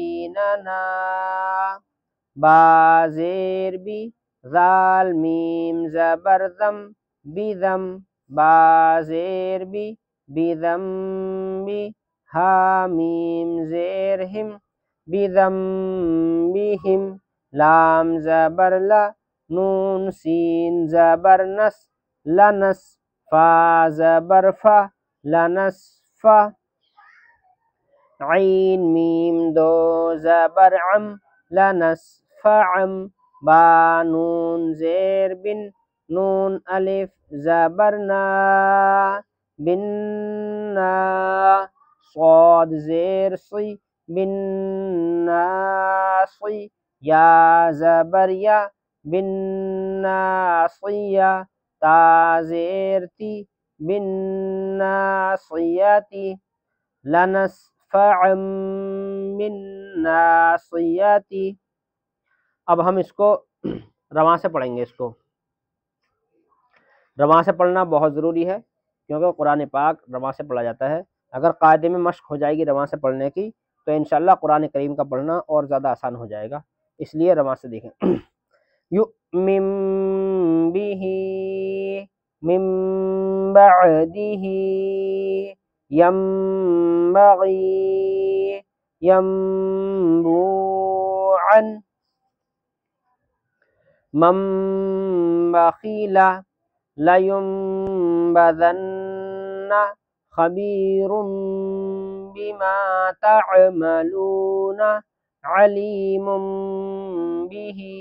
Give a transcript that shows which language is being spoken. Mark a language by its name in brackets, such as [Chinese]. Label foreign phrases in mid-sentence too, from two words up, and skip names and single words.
[Urdu] بیننا با زیر بی ذال میم زبر ذم بذم با زیر بی بذم بی ہا میم زیر ہم بذم بہم لام زبر لا نون سین زبر نس لنس فا زبر فا لنس فا عین میم دو زبر عم لنس فعم با نون زیر بن نون الف زبر نا بننا صاد زیر صی بالناصی یا زبر یا بالناصیہ تا زیر تی بالناصیتی لنسفعا بالناصیتی۔ اب ہم اس کو رواں سے پڑھیں گے۔ اس کو رواں سے پڑھنا بہت ضروری ہے کیونکہ قرآن پاک رواں سے پڑھا جاتا ہے۔ اگر قاعدے میں مشق ہو جائے گی رواں سے پڑھنے کی تو انشاءاللہ قرآن کریم کا پڑھنا اور زیادہ آسان ہو جائے گا، اس لیے رواں سے دیکھیں۔ [Arabic] یؤمن بہ من بعدہ ینبغی ینبوعا من بخیل لینبذن خبیر بما تعملون علیم به